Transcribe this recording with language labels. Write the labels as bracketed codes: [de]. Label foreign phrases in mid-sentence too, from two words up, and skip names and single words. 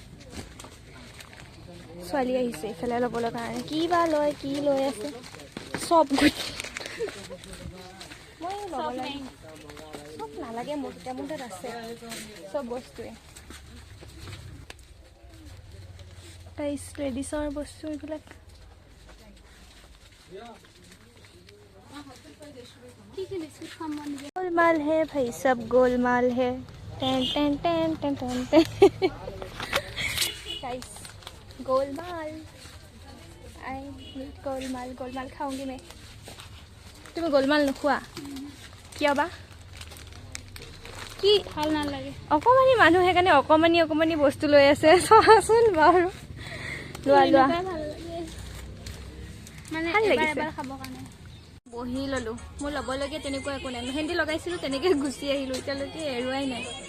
[as] ছোৱালী আহিছে এইফালে ল'বলৈ কাৰণে কি বা লয় কি লৈ আছে চব মই ল'বলৈ চব নালাগে মোৰ তেতিয়া মোৰ তাত আছে চব বস্তুৱে গাইছ লেডিছৰ বস্তু এইবিলাক [hi] गोलमाल है भाई सब गोलमाल है टेन टेन टेन टेन टेन टेन गाइस गोलमाल [en] I need [hi] गोलमाल खाऊंगी मैं [as] তুমি গোলমাল নোখোৱা কিয় বা কি ভাল নালাগে অকমানি মানুহ সেইকাৰণে অকমানি বস্তু লৈ আছে চোৱাচোন বাৰু লোৱা মানে এবাৰ খাব কাৰণে বহি ল'লোঁ মোৰ ল'বলগীয়া তেনেকুৱা একো নাই মেহেন্দি লগাইছিলোঁ তেনেকৈ গুচি আহিলোঁ এতিয়ালৈকে এৰুৱাই নাই